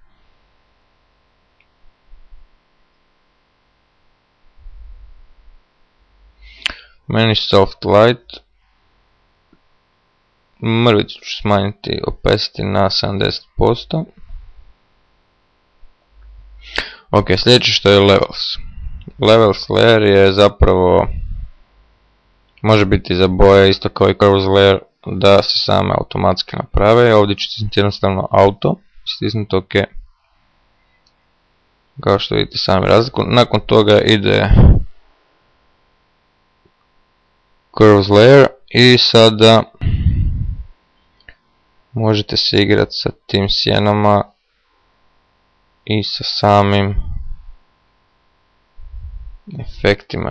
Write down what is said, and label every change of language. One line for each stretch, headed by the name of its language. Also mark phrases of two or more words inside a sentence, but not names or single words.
Bosnian: Meni Soft Light. Mrvicu ću smanjiti opacity na 70%. Ok, sljedeće što je Levels.
English: Levels layer
Bosnian: je zapravo, može biti za boje isto kao i
English: Curves layer,
Bosnian: da se same automatski naprave. Ovdje ću stisnuti jednostavno Auto, stisnuti OK. Kao što vidite sami razliku. Nakon toga ide
English: Curves layer
Bosnian: i sada možete se igrati sa tim sjenama i sa samim efektima.